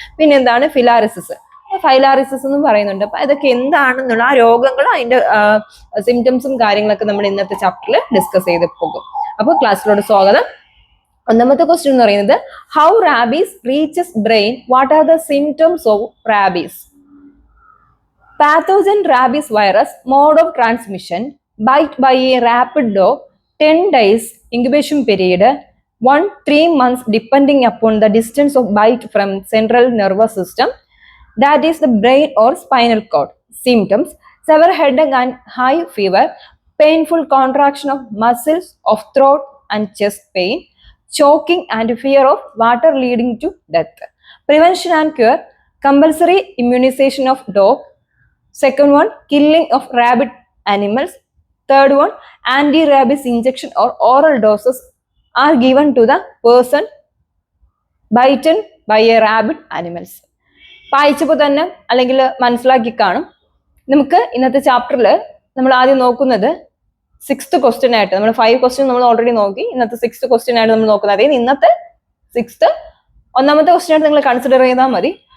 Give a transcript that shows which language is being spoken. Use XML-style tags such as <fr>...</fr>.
<ml>പിന്നെ എന്താണ് ഫിലാറിസിസ്, ഫൈലാറിസിസ് എന്നും പറയുന്നുണ്ട്. അപ്പൊ ഇതൊക്കെ എന്താണെന്നുള്ള ആ രോഗങ്ങളും അതിന്റെ സിംറ്റംസും കാര്യങ്ങളൊക്കെ നമ്മൾ ഇന്നത്തെ ചാപ്റ്ററിൽ ഡിസ്കസ് ചെയ്ത് പോകും. അപ്പോൾ ക്ലാസ്സിലോട് സ്വാഗതം. ഒന്നാമത്തെ ക്വസ്റ്റ്യൻ എന്ന് പറയുന്നത്</ml> <en>How rabies reaches brain, what are the symptoms of rabies. Pathogen rabies virus, mode of transmission, bite by a rapid dog, 10 days incubation period, 1-3 months depending upon the distance of bite from central nervous system, that is the brain or spinal cord. Symptoms: severe headache and high fever, painful contraction of muscles of throat and chest pain, choking and fear of water leading to death. Prevention and cure: compulsory immunization of dog. Second one, killing of rabid animals. Third one, anti-rabies injection or oral doses are given to the person bitten by a rabid animals.</en> <ml>വായിച്ചപ്പോൾ തന്നെ അല്ലെങ്കിൽ മനസ്സിലാക്കി കാണും. നമുക്ക് ഇന്നത്തെ ചാപ്റ്ററിൽ നമ്മൾ ആദ്യം നോക്കുന്നത് 6th ക്വസ്റ്റ്യൻ ആയിട്ട്, നമ്മൾ 5 ക്വസ്റ്റ്യൻ നമ്മൾ ഓൾറെഡി നോക്കി. ഇന്നത്തെ 6th ക്വസ്റ്റ്യൻ ആയിട്ട് നമ്മൾ നോക്കുന്നത്. അതായത് ഇന്നത്തെ 6th ഒന്നാമത്തെ ക്വസ്റ്റ്യൻ ആയിട്ട് നിങ്ങൾ കൺസിഡർ ചെയ്താൽ മതി.</ml>